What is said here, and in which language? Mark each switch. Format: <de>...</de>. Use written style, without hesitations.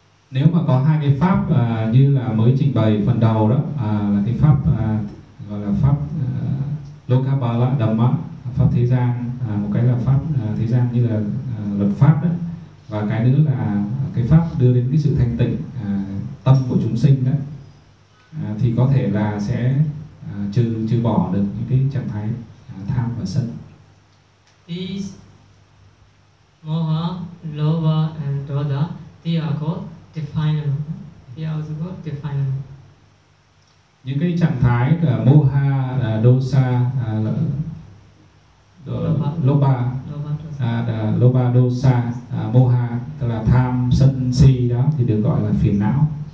<vi>Nếu mà có hai cái pháp như là mới trình bày phần đầu đó, là cái pháp gọi là pháp lokapala dhamma, pháp thế gian, một cái là pháp thế gian như là luật pháp đó, và cái nữa là cái pháp đưa đến cái sự thanh tịnh tâm của chúng sinh đó, thì có thể là sẽ trừ bỏ được những cái trạng thái tham và sân.</vi> <en>These moha, lobha and dosa, they are called definable. They are also called definable.</en> <vi>Những cái trạng thái là moha, dosa, lobha, lobha, dosa, moha, tức là tham, sân, si đó, thì được gọi là phiền não.</vi>